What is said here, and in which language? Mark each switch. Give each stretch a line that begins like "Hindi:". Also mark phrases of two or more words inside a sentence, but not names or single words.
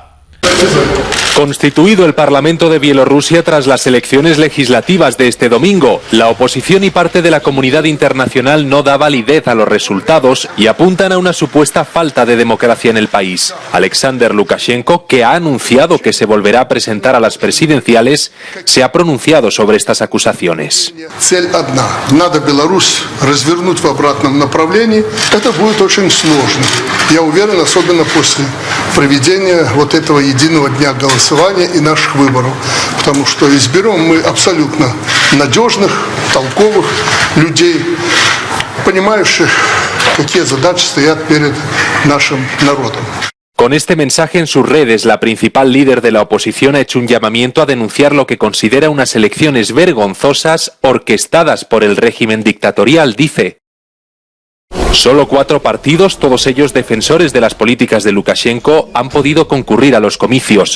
Spanish: Constituido el Parlamento de Bielorrusia tras las elecciones legislativas de este domingo, la oposición y parte de la comunidad internacional no da validez a los resultados y apuntan a una supuesta falta de democracia en el país. Alexander Lukashenko, que ha anunciado que se volverá a presentar a las presidenciales, se ha pronunciado sobre estas acusaciones.
Russian: Цель одна. Надо Беларусь развернуть в обратном направлении. Это будет очень сложно. Я уверен, особенно после проведения вот этого единого дня голосования и наших выборов, потому что изберем мы абсолютно надежных, толковых людей, понимающих, какие задачи стоят перед нашим народом.
Spanish: Con este mensaje en sus redes, la principal líder de la oposición ha hecho un llamamiento a denunciar lo que considera unas elecciones vergonzosas orquestadas por el régimen dictatorial, dice. Solo 4 partidos, todos ellos defensores de las políticas de Lukashenko, han podido concurrir a los comicios.